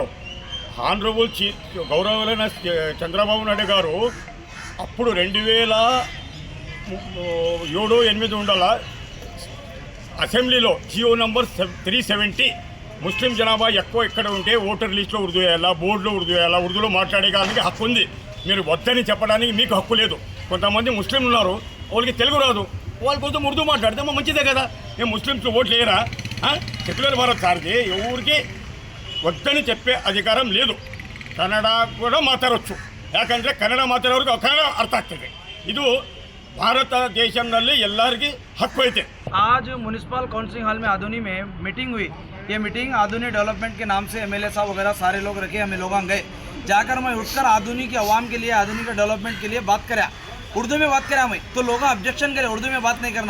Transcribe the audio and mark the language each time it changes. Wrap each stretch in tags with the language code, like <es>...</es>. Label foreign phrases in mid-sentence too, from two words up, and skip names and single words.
<te>ఆనరబుల్ గౌరవమైన చంద్రబాబు నాయుడు గారు అప్పుడు 2007-8 ఉండాల అసెంబ్లీలో జియో నంబర్ 370 ముస్లిం జనాభా ఎక్కువ ఇక్కడ ఉంటే</te> <en>voter list</en> <te>ఉర్దూ వేయాలా, బోర్డులో ఉర్దూ వేయాలా, ఉర్దూలో మాట్లాడడానికి హక్కు ఉంది. మీరు వద్దని చెప్పడానికి మీకు హక్కు లేదు. కొంతమంది ముస్లింలు ఉన్నారు, వాళ్ళకి తెలుగు రాదు, వాళ్ళ కోసం ఉర్దూ మాట్లాడితే మంచిదే కదా. మేము ముస్లింస్ ఓట్లు వేయరా? సెక్యులర్ భారత్ సార్కి ఎవరికి వద్దని చెప్పే అధికారం లేదు. కన్నడ కూడా మాట్లాడవచ్చు,</te> <kn>ಯಾಕಂದರೆ ಕನ್ನಡ ಮಾತಾಡೋರಿಗೆ ಕನ್ನಡ ಅರ್ಥ ಆಗ್ತದೆ. ಇದು ಭಾರತ ದೇशದಲ್ಲಿ ಎಲ್ಲರಿಗೂ</kn> <hi>हक है। आज</hi> <en>municipal counselling hall</en> <hi>में आधुनी में मीटिंग हुई। ये मीटिंग आधुनी डेवलपमेंट के नाम से एमएलए साहब वगैरह सारे लोग रखे, हमें लोग गए जाकर मैं उठकर आधुनी के अवाम के लिए, आधुनी के डेवलपमेंट के लिए बात करा, उर्दू में बात करा मैं, तो लोग ऑब्जेक्शन करे उर्दू में बात नहीं करना।</hi>